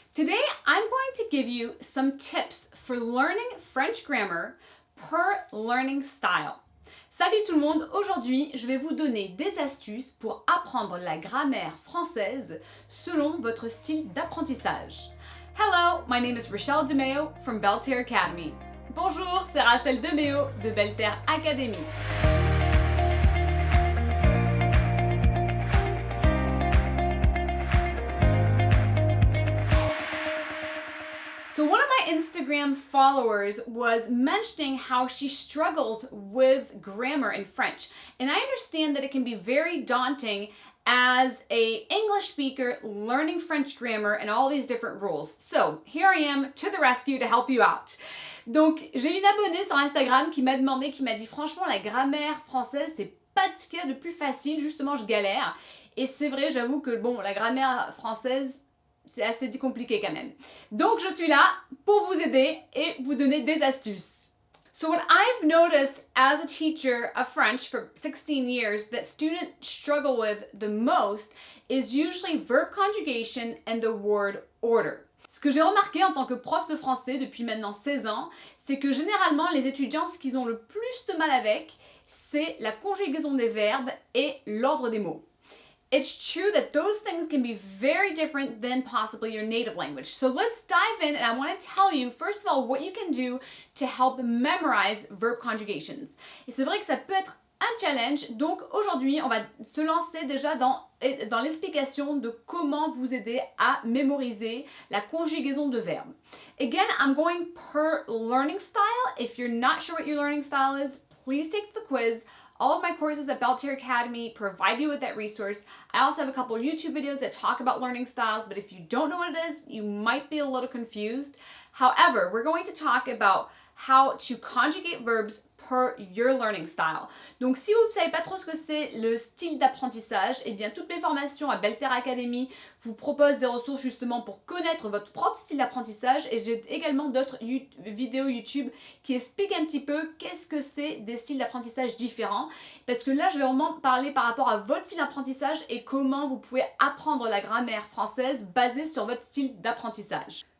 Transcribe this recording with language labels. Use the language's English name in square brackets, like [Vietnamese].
[English] Today I'm going to give you some tips for learning French grammar per learning style. [French] Salut tout le monde! Aujourd'hui, je vais vous donner des astuces pour apprendre la grammaire française selon votre style d'apprentissage. [English] Hello, my name is Rachele DeMeo from Belle Terre Academy. [French] Bonjour, c'est Rachele DeMeo de Belle Terre Academy. [English] So one of my Instagram followers was mentioning how she struggles with grammar in French. And I understand that it can be very daunting as an English speaker learning French grammar and all these different rules. So here I am to the rescue to help you out. [French] Donc j'ai une abonnée sur Instagram qui m'a dit franchement la grammaire française c'est pas ce qu'il y a de plus facile, justement je galère. Et c'est vrai, j'avoue que bon, la grammaire française c'est assez compliqué quand même. Donc je suis là pour vous aider et vous donner des astuces. [English] So what I've noticed as a teacher of French for 16 years that students struggle with the most is usually verb conjugation and the word order. [French] Ce que j'ai remarqué en tant que prof de français depuis maintenant 16 ans, c'est que généralement les étudiants, ce qu'ils ont le plus de mal avec, c'est la conjugaison des verbes et l'ordre des mots. [English] It's true that those things can be very different than possibly your native language. So let's dive in and I want to tell you, first of all, what you can do to help memorize verb conjugations. [French] Et c'est vrai que ça peut être un challenge, donc aujourd'hui, on va se lancer déjà dans l'explication de comment vous aider à mémoriser la conjugaison de verbes. [English] Again, I'm going per learning style. If you're not sure what your learning style is, please take the quiz. All of my courses at Belle Terre Academy provide you with that resource. I also have a couple of YouTube videos that talk about learning styles, but if you don't know what it is, you might be a little confused. However, we're going to talk about how to conjugate verbs per your learning style. [French] Donc si vous ne savez pas trop ce que c'est le style d'apprentissage, eh bien toutes mes formations à Belle Terre Academy vous proposent des ressources justement pour connaître votre propre style d'apprentissage et j'ai également d'autres vidéos YouTube qui expliquent un petit peu qu'est-ce que c'est des styles d'apprentissage différents parce que là je vais vraiment parler par rapport à votre style d'apprentissage et comment vous pouvez apprendre la grammaire française basée sur votre style d'apprentissage.